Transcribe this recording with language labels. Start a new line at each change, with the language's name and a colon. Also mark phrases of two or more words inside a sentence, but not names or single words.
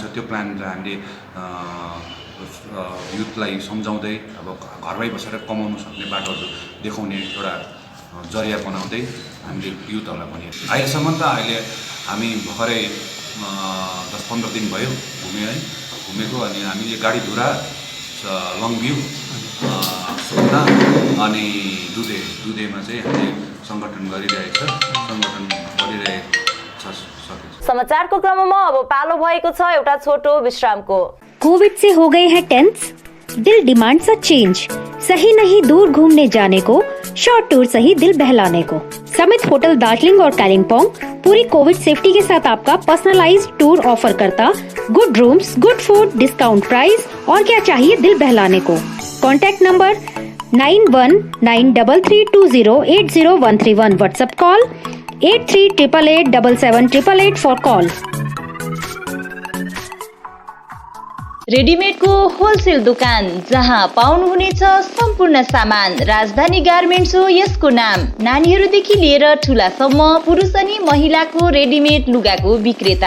Nepali: त्यो प्लानलाई हामीले युथलाई सम्झाउँदै अब घरमै बसेर कमाउनु सक्ने बाटोहरू देखाउने एउटा जरिया बनाउँदै हामीले युथहरूलाई भने अहिलेसम्म त हामी भर्खरै 10-15 दिन भयो घुमेको। अनि हामीले गाडीधुरा, लङभ्यू, सुकुना अनि दुधेमा चाहिँ हामीले सङ्गठन गरिरहेको छ। समाचारको क्रममा अब पालो भएको छ एउटा छोटो विश्रामको।
Hindi: कोविड से हो गए हैं टेंस? दिल
English: demands a change.
Hindi: सही नहीं दूर घूमने जाने को,
English: short tour
Hindi: सही दिल बहलाने को। समिट होटल दार्जिलिंग और कालिम्पोंग पूरी
English: COVID safety
Hindi: के साथ आपका
English: personalized tour
Hindi: ऑफर करता।
English: good rooms, good food, discount price
Hindi: और क्या चाहिए दिल बहलाने को।
English: contact number
Hindi: 919332080131।
English: WhatsApp call 8388877888 for call.
Nepali: रेडिमेडको होलसेल दोकान जहाँ पाउनुहुनेछ सम्पूर्ण सामान। राजधानी गार्मेन्ट्स हो यसको नाम। नानीहरूदेखि लिएर ठुलासम्म पुरुष अनि महिलाको रेडिमेड लुगाको विक्रेता।